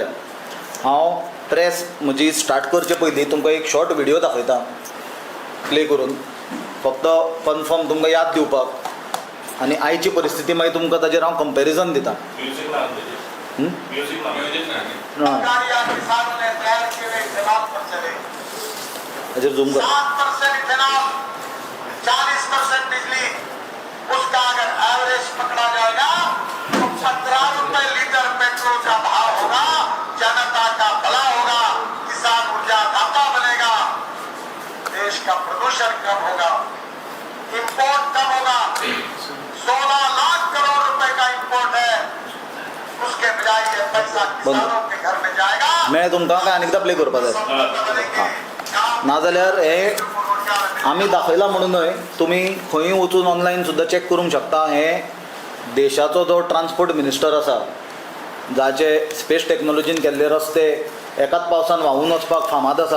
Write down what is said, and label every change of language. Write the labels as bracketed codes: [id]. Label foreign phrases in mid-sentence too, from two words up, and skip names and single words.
[kok] हांव प्रेस म्हजी स्टार्ट करचे पयलीं तुमकां एक [en] short video [kok] दाखयता प्ले करून, फक्त कन्फर्म तुमकां याद दिवपाक, आनी आयची परिस्थिती मागीर तुमकां ताजेर हांव कंपॅरिजन दिता। ताजेर झूम कर। [hi] 40% बिजली उसका अगर एवरेज पकड़ा जाएगा तो 15 रुपए लीटर पेट्रोल का भाव होगा, जनता का भला होगा, किसान ऊर्जा दाता बनेगा, देश का प्रदूषण कम होगा, इंपोर्ट कम होगा। 16 लाख करोड़ रुपए का इंपोर्ट है, उसके बजाय ये पैसा किसानों के घर में जाएगा। [kok] मैं तुमकां काय अनेकदा प्ले करपा जाय नाजाल्यार हे आमी दाखयलां म्हणूनय तुमी खंय वचून ऑनलायन सुद्दां चॅक करूंक शकता। हे देशाचो जो [en] transport minister [kok] आसा, जाचे स्पेस टॅक्नोलॉजीन केल्ले रस्ते एकाच पावसान व्हांवून वचपाक फामाद आसा।